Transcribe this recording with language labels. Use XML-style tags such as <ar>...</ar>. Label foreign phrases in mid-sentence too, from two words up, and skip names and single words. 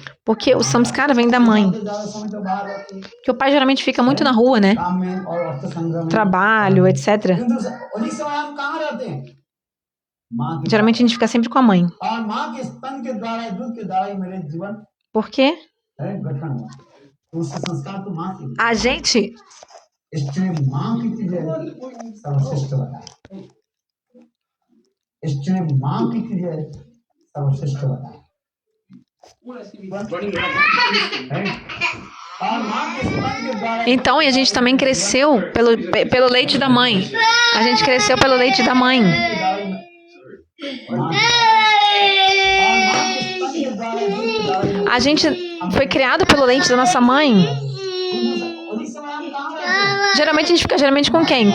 <pt>Porque o samskara vem da mãe.</pt> <hi>ज्यादा समय तो बाहर रहती है,</hi> <pt>Que o pai geralmente fica muito na rua, né?</pt> <hi>काम में और अर्थ संग्रह में।</hi> <pt>Trabalho, etc.</pt> <hi>किंतु उन्हीं समय हम कहाँ रहते हैं? माँ के</hi> <pt>Geralmente a gente fica sempre com a mãe.</pt> <hi>और माँ के स्तन के द्वारा दूध के द्वारा ही मेरे जीवन</hi> <pt>Por quê?</pt> <hi>गठन हुआ। तो उससे संस्कार तो माँ की</hi> <pt>A gente</pt> <hi>इसलिए माँ की चीजें सर्वश्रेष्ठ बताए इसलिए माँ की चीजें सर्वश्रेष्ठ बताए और माँ के स्तन के द्वारा</hi> <pt>Então, e a gente também cresceu pelo leite da mãe. A gente cresceu pelo leite da mãe. A gente foi criado pelo leite da nossa mãe. Geralmente a gente fica com quem?</pt>